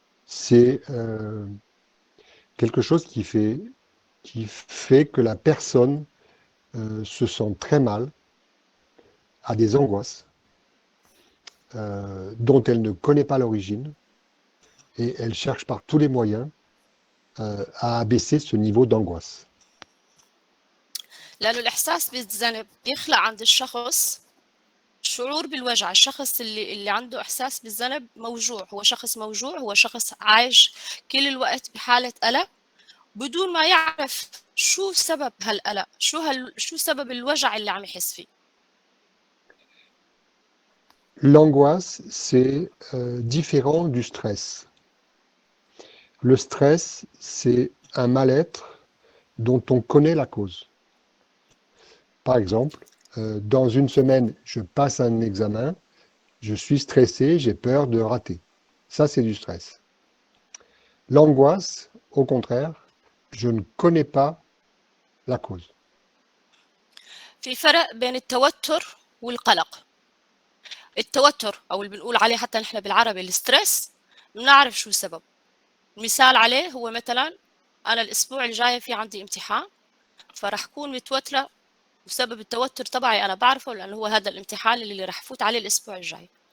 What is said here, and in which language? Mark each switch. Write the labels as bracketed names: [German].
[French] c'est quelque chose qui fait que la personne se sent très mal, a des angoisses dont elle ne connaît pas l'origine et elle cherche par tous les moyens à abaisser ce niveau d'angoisse. [Arabic] لأنه الإحساس بالذنب بيخلق عند الشخص شعور بالوجع. الشخص اللي عنده إحساس بالذنب موجوع، هو شخص موجوع، هو شخص عايش كل الوقت بحالة قلق بدون ما يعرف شو سبب هالقلق، شو سبب الوجع اللي عم يحس فيه. [French] L'angoisse, c'est différent du stress. Le stress, c'est un mal-être dont on connaît la cause. Par exemple, dans une semaine, je passe un examen, je suis stressé, j'ai peur de rater. Ça, c'est du stress. L'angoisse, au contraire, je ne connais pas la cause. [Arabic] في فرق بين التوتر والقلق. التوتر او اللي بنقول عليه حتى نحن بالعربي الستريس بنعرف شو السبب. مثال عليه هو مثلا انا الاسبوع الجاي في عندي امتحان، فرح كون متوتره وسبب التوتر تبعي انا بعرفه لانه هو هذا الامتحان اللي رح فوت عليه الاسبوع الجاي.